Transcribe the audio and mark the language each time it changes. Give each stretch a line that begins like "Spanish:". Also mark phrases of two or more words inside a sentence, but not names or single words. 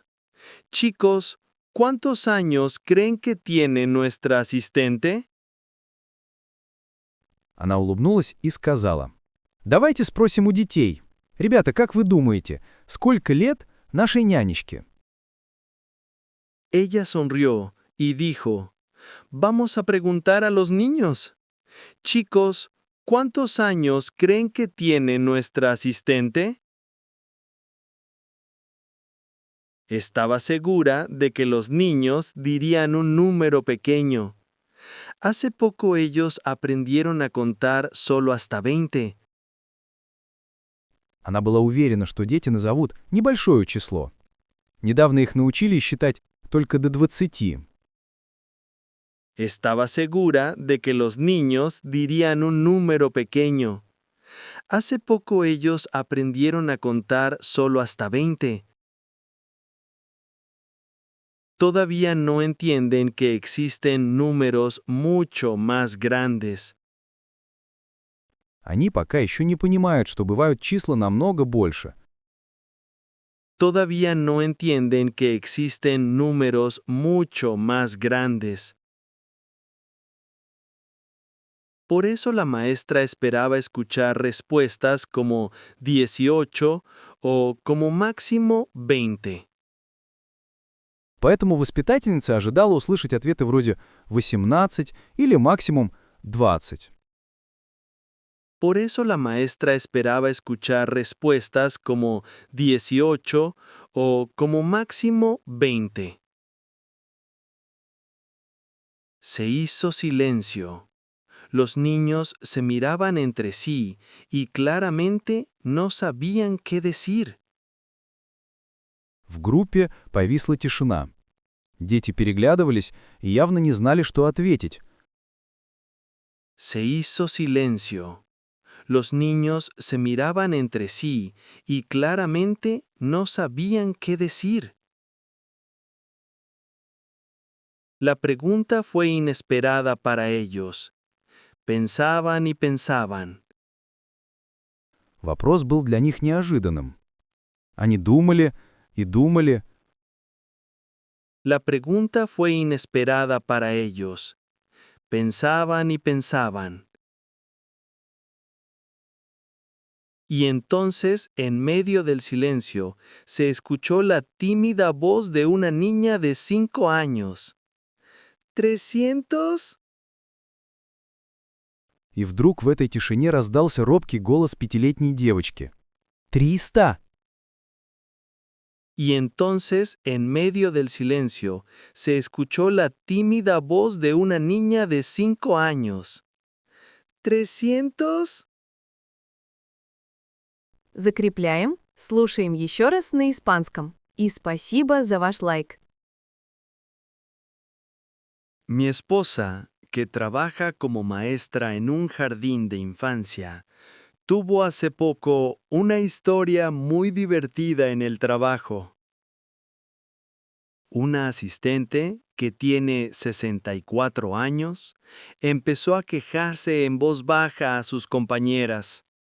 Spanish: Chicos, ¿cuántos años creen que tiene nuestra asistente?»
Russian: Она улыбнулась и сказала: «Давайте спросим у детей. Ребята, как вы думаете, сколько лет нашей нянечке?»
Spanish: Ella sonrió y dijo, vamos a preguntar a los niños. Chicos, ¿cuántos años creen que tiene nuestra asistente? Estaba segura de que los niños dirían un número pequeño. Hace poco ellos aprendieron a contar solo hasta 20.
Russian: Она была уверена, что дети назовут небольшое число. Недавно их научили считать только до 20.
Spanish: Estaba segura de que los niños dirían un número pequeño. Hace poco ellos aprendieron a contar solo hasta 20. Todavía no entienden que existen números mucho más grandes.
Russian: Они пока еще не понимают, что бывают числа намного больше.
Spanish: Todavía no entienden que existen números mucho más grandes. Por eso la maestra esperaba escuchar respuestas como 18 o como máximo 20.
Russian: Поэтому воспитательница ожидала услышать ответы вроде 18 или максимум 20.
Spanish: Por eso la maestra esperaba escuchar respuestas como 18 o como máximo 20. Se hizo silencio. Los niños se miraban entre sí y claramente no sabían qué decir.
Russian: В группе повисла тишина. Дети переглядывались и явно не знали, что ответить.
Spanish: Se hizo silencio. Los niños se miraban entre sí y claramente no sabían qué decir. La pregunta fue inesperada para ellos. Pensaban y pensaban.
Russian: Вопрос был для них неожиданным. Они думали и думали.
Spanish: La pregunta fue inesperada para ellos. Pensaban y pensaban. Y entonces, en medio del silencio, se escuchó la tímida voz de una niña de 5 años. ¿300?
Russian: И вдруг в этой тишине раздался робкий голос пятилетней девочки. 300!
Spanish: Y entonces, en medio del silencio, se escuchó la tímida voz de una niña de 5 años. ¿300?
Russian: Закрепляем, слушаем еще раз на испанском. И спасибо за ваш лайк.
Spanish: Mi esposa, que trabaja como maestra en un jardín de infancia, tuvo hace poco una historia muy divertida en el trabajo. Una asistente, que tiene 64 años, empezó a quejarse en voz baja a sus compañeras.